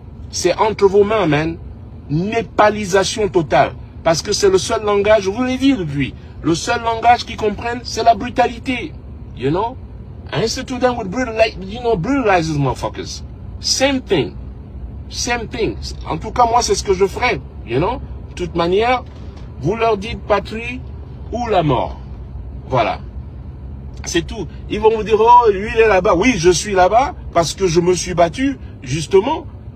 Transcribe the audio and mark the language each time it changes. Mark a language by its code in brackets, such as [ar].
[fr] C'est entre vos mains, man. Népalisation totale. Parce que c'est le seul langage, je vous l'ai dit depuis, le seul langage qu'ils comprennent, c'est la brutalité. [en] You know? I used to them with brutalize these motherfuckers. Same thing. Same thing. [fr] En tout cas, moi, c'est ce que je ferais. [en] You know? [fr] De toute manière, vous leur dites patrie ou la mort. Voilà. C'est tout. Ils vont vous dire, oh, lui, il est là-bas. Oui, je suis là-bas parce que je me suis battu, justement.